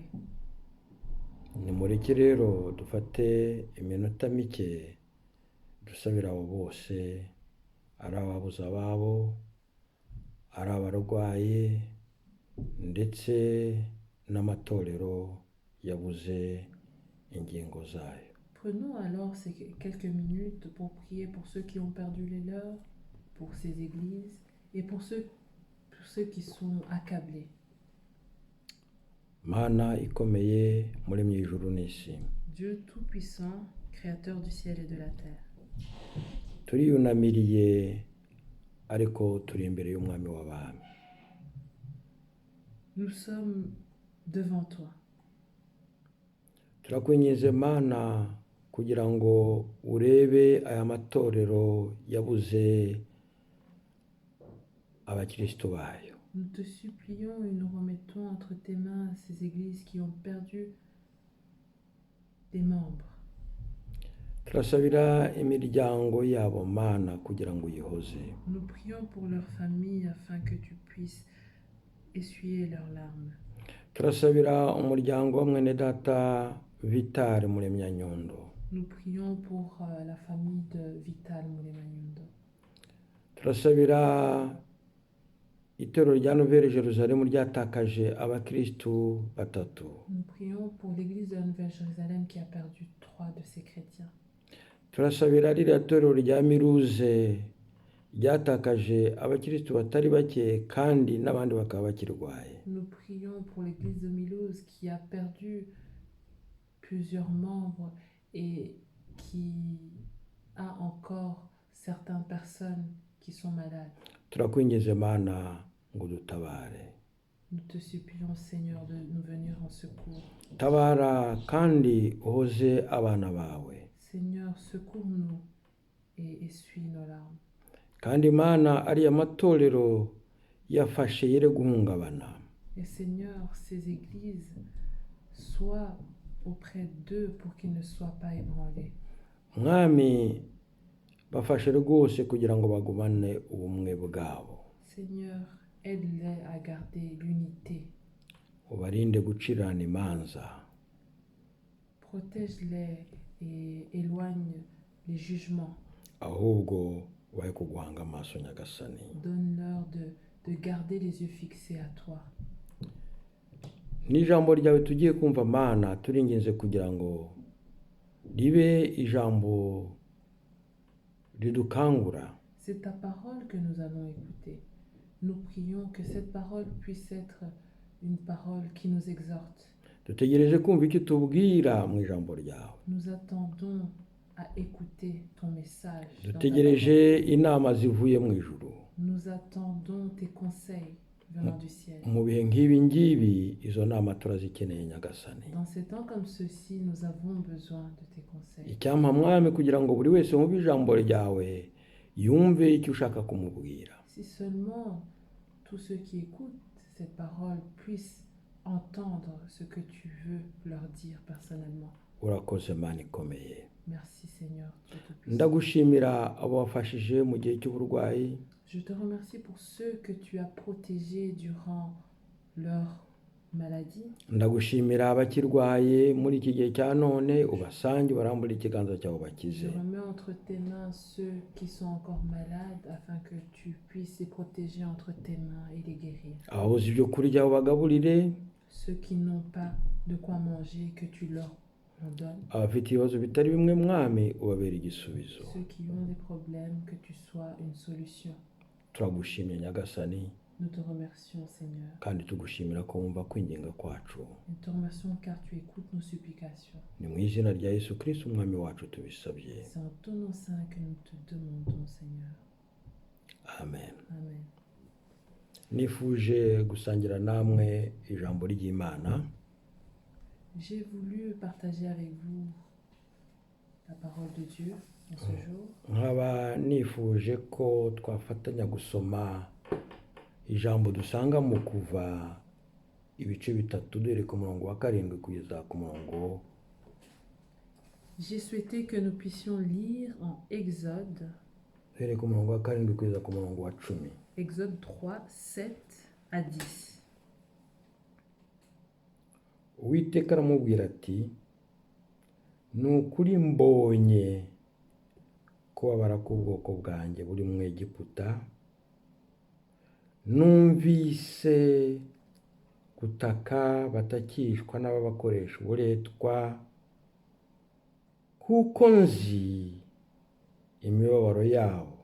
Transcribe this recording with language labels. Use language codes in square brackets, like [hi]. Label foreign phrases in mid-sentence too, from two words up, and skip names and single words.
[rw] Nimureke rero dufate iminota mike dusabira abo bose, ari ababuze ababo, ari abarwaye ndetse n'amatorero yabuze ingingo zayo. [fr] Prenons alors ces quelques minutes pour prier pour ceux qui ont perdu les leurs, pour ces églises et pour ceux qui sont accablés. [rw] Mana ikomeye muremye ijuru n'isi. [fr] Dieu Tout-Puissant, Créateur du ciel et de la terre. [rw] turiyunamiriye ariko turi imbere y'umwami w'abami. [fr] Nous sommes devant toi. [rw] Turakwinginze Mana kugira ngo urebe aya matorero yabuze abakristo bayo. [fr] Nous te supplions et nous remettons entre tes mains ces églises qui ont perdu des membres. [rw] Turasabira imiryango yabo Mana kugira ngo uyihoze. [fr] Nous prions pour leurs familles afin que tu puisses essuyer leurs larmes. [rw] Turasabira umuryango wa mwene data Vital Muremyanyundo. [fr] Nous prions pour la famille de Vital Muremyanyundo. [rw] Turasabira itorero rya Nouvelle Jérusalem ryatakaje abakristu batatu. [fr] Nous prions pour l'église de la Nouvelle Jérusalem qui a perdu 3 de ses chrétiens. [rw] Turasabira ririya torero rya Miruze ryatakaje abakristu batari bake kandi n'abandi bakaba bakirwaye. [fr] Nous prions pour l'église de Milouz qui a perdu plusieurs membres et qui a encore certaines personnes qui sont malades. [rw] Turakwinginze Mana ngo dutabare. [fr] Nous te supplions, Seigneur, de nous venir en secours. [rw] Tabara kandi uhoze abana bawe. [fr] Seigneur, secours-nous et essuie nos larmes. [rw] Kandi Mana ariya matorero yafashe yere guhungabana. [fr] Et Seigneur, ces églises soient auprès d'eux pour qu'ils ne soient pas ébranlés. [rw] Mwami bafashe rwose kugira ngo bagumane ubumwe bwabo. [fr] Seigneur, aide-les à garder l'unité. [rw] Ubarinde gucirana imanza. [fr] Protège-les et éloigne les jugements. [rw] Ahubwo wahe kuguhanga amaso Nyagasani. [fr] Donne-leur de garder les yeux fixés à toi. [rw] N'ijambo ryawe tugiye kumva Mana turinginze kugira ngo ribe ijambo ridukangura. [fr] C'est ta parole que nous allons écouter. Nous prions que cette parole puisse être une parole qui nous exhorte. [rw] Dutegereje kumva icyo tubwira mu ijambo ryawe. [fr] Nous attendons à écouter ton message. dans ta [rw] Dutegereje inama zivuye mu ijuru. [fr] parole. Nous attendons tes conseils venant du ciel. [rw] Mu bihe nk'ibi ngibi izo nama turazikeneye Nyagasani. [fr] Dans ces temps comme ceux-ci, nous avons besoin de tes conseils. [rw] Icyampa Mwami kugira ngo buri wese wumve ijambo ryawe yumve icyo ushaka kumubwira. [fr] Si seulement tous ceux qui écoutent cette parole puissent entendre ce que tu veux leur dire personnellement. [rw] Urakoze Mana ikomeye. [fr] Merci Seigneur, Dieu Tout-Puissant. [rw] Ndagushimira abo wafashije mu gihe cy'uburwayi. [fr] Je te remercie pour ceux que tu as protégés durant leur maladie. [rw] Ndagushimira abakirwaye muri iki gihe cya none ubasange barambura ikiganza cyawe [fr] Je [rw] bakize. [fr] remets entre tes mains ceux qui sont encore malades afin que tu puisses les protéger entre tes mains et les guérir. [rw] Ababuze ibyo kurya ubagaburire. [fr] Ceux qui n'ont pas de quoi manger, que tu leur en donnes. [rw] Abafite ibibazo bitari bimwe Mwami ubabera igisubizo. [fr] Ceux qui ont des problèmes, que tu sois une solution. [rw] Turagushimye Nyagasani [fr] Nous te remercions Seigneur. [rw] kandi tugushimira ko wumva kwinginga kwacu. [fr] Nous te remercions car tu écoutes nos supplications. [rw] Ni mu izina rya Yesu Kristo umwami wacu tubisabye. [fr] C'est en ton nom saint que nous te demandons Seigneur. [rw] Amen. [fr] Amen. [rw] Nifuje gusangira namwe ijambo ry'Imana. [fr] J'ai voulu partager avec vous la parole de Dieu en ce jour. [rw] Nkaba nifuje ko twafatanya gusoma ijambo dusanga mu Kuva ibice bitatu duhere ku murongo wa 7 kugeza ku murongo. [fr] J'ai souhaité que nous puissions lire en Exode, [rw] Duhere ku murongo wa 7 kugeza ku murongo wa 10. [fr] Exode 3, 7 à 10. [rw] Uwiteka aramubwira ati ni ukuri mbonye kubabara k'ubwoko bwanjye buri mu Egiputa, numvise gutaka batakishwa n'ababakoresha uburetwa, kuko nzi imibabaro yabo,